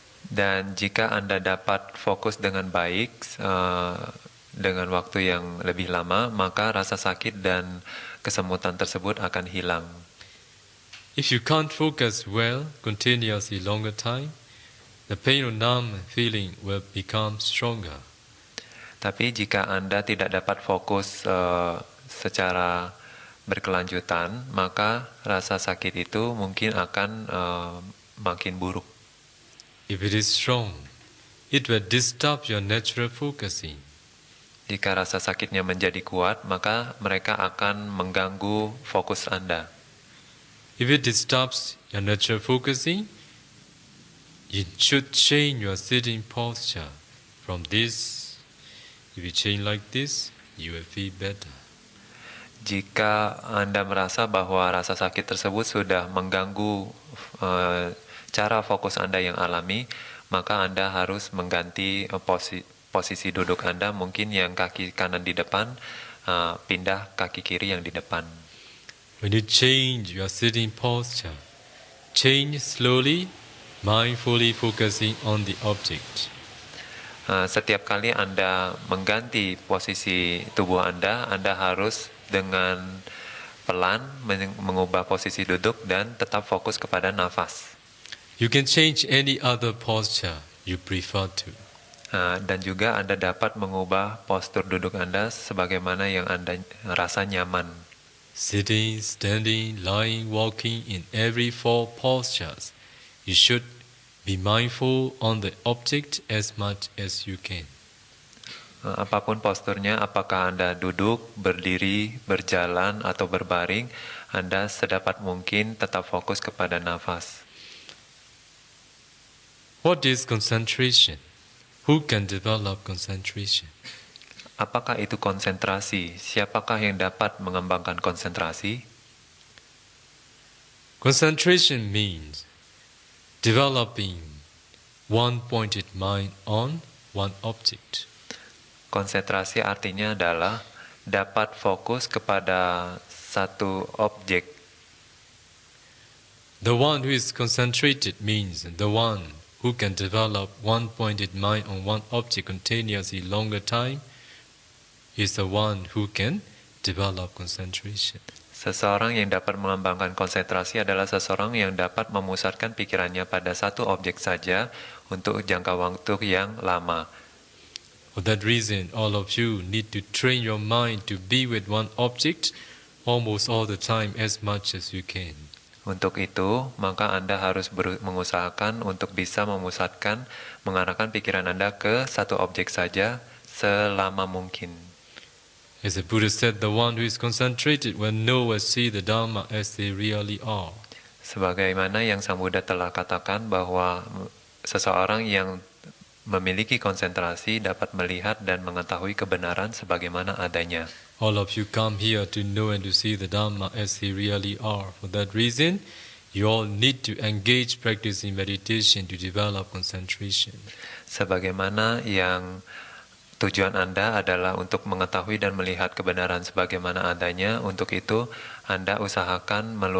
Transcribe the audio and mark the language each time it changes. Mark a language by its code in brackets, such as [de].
[id] Dan jika Anda dapat fokus dengan baik dengan waktu yang lebih lama, maka rasa sakit dan kesemutan tersebut akan hilang. [en] If you can't focus well continuously longer time, the pain or numb feeling will become stronger. [id] Tapi jika Anda tidak dapat fokus secara berkelanjutan, maka rasa sakit itu mungkin akan makin buruk. [en] If it is strong, it will disturb your natural focusing. [id] Jika rasa sakitnya menjadi kuat, maka mereka akan mengganggu fokus Anda. [en] If it disturbs your natural focusing, you should change your sitting posture. From this, if you change like this, you will feel better. [id] Jika Anda merasa bahwa rasa sakit tersebut sudah mengganggu cara fokus Anda yang alami, maka Anda harus mengganti posisi duduk Anda, mungkin yang kaki kanan di depan, pindah kaki kiri yang di depan. [en] When you change your sitting posture, change slowly, mindfully focusing on the object. [id] Setiap kali Anda mengganti posisi tubuh Anda harus dengan pelan mengubah posisi duduk dan tetap fokus kepada nafas. [en] You can change any other posture you prefer to. [id] Dan juga Anda dapat mengubah postur duduk Anda sebagaimana yang Anda rasa nyaman. [en] Sitting, standing, lying, walking, in every four postures, you should be mindful on the object as much as you can. [id] Apapun posturnya, apakah Anda duduk, berdiri, berjalan, atau berbaring, Anda sedapat mungkin tetap fokus kepada nafas. [en] What is concentration? Who can develop concentration? [id] Apakah itu konsentrasi? Siapakah yang dapat mengembangkan konsentrasi? [en] Concentration means developing one-pointed mind on one object. [id] Konsentrasi artinya adalah dapat fokus kepada satu objek. [en] The one who is concentrated means the one who can develop one-pointed mind on one object continuously longer time is the one who can develop concentration. [id] Seseorang yang dapat mengembangkan konsentrasi adalah seseorang yang dapat memusatkan pikirannya pada satu objek saja untuk jangka waktu yang lama. [en] For that reason, all of you need to train your mind to be with one object almost all the time as much as you can. [id] Untuk itu, maka Anda harus mengusahakan untuk bisa memusatkan, mengarahkan pikiran Anda ke satu objek saja selama mungkin. [en] As the Buddha said, the one who is concentrated will know or see the Dharma as they really are. [id] Sebagaimana yang Sang Buddha telah katakan bahwa seseorang yang memiliki konsentrasi dapat melihat dan mengetahui kebenaran sebagaimana adanya. [en] All of you come here to know and to see the Dharma as they really are. For that reason, you all need to engage practicing meditation to develop concentration. [id] Sebagaimana yang tujuan Anda adalah untuk mengetahui dan melihat kebenaran sebagaimana adanya, untuk itu Anda usahakan